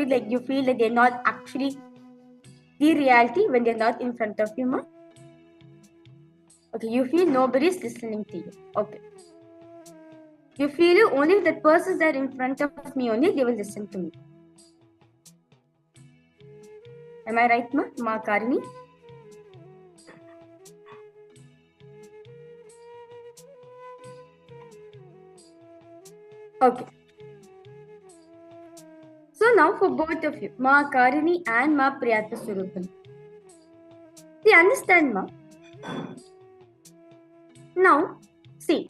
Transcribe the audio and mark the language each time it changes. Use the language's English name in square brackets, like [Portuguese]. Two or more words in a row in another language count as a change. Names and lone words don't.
[English] Like you feel that they're not actually the reality when they're not in front of you, ma? Okay, you feel nobody's listening to you. Okay. You feel only if that person's there in front of me only, they will listen to me. Am I right, ma? Ma Karini? Okay. So now for both of you, Ma Karini and Ma Priyata Surupan. See, understand, ma? Now, see.